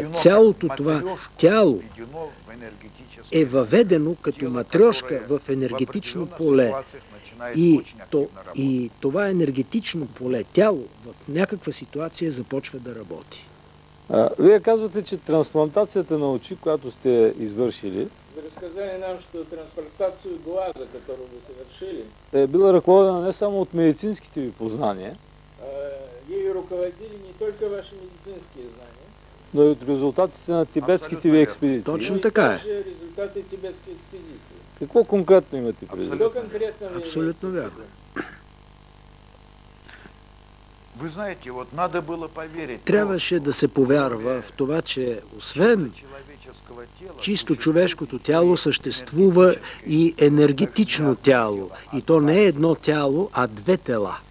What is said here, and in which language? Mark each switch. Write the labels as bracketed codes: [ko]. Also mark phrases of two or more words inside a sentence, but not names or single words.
[bg] Цялото това тяло е въведено като матрешка в енергетично поле. И това енергетично поле, тяло, в някаква ситуация започва да работи. Вие казвате, че трансплантацията на очи, която сте извършили, [ru] Вы рассказали нам, что трансплантацию глаза, которую вы совершили, [bg] е била ръководена не само от медицинските ви познания, [ru] ею руководили не только ваши медицинские знания, [bg] но и от резултатите на тибетските ви експедиции. Точно така е. [ru] резултаты тибетской экспедиции. [bg] Какво конкретно имате предвид? [ru] Что конкретно вы [bg] Абсолютно вярно. Трябваше да се повярва в това, че освен чисто човешкото тяло съществува и енергетично тяло. И то не е едно тяло, а две тела.